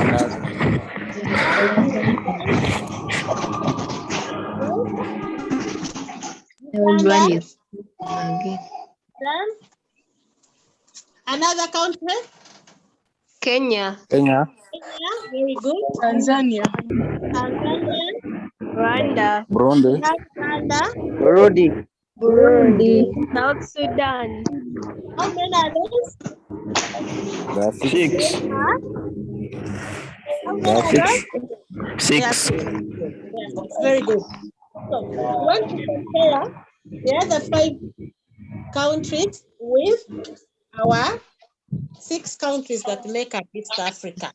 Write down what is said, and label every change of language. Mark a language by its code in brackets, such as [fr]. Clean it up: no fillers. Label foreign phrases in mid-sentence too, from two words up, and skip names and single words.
[en] Another country? Kenya. Kenya, very good. Tanzania. Tanzania. Rwanda. Burundi. Rwanda. Burundi. Burundi. South Sudan. How many are those? There are 6. 6. How There many are are 6. those? 6. There are six. There are six. Very good. So we want to compare the other 5 countries with our 6 countries that make up East Africa.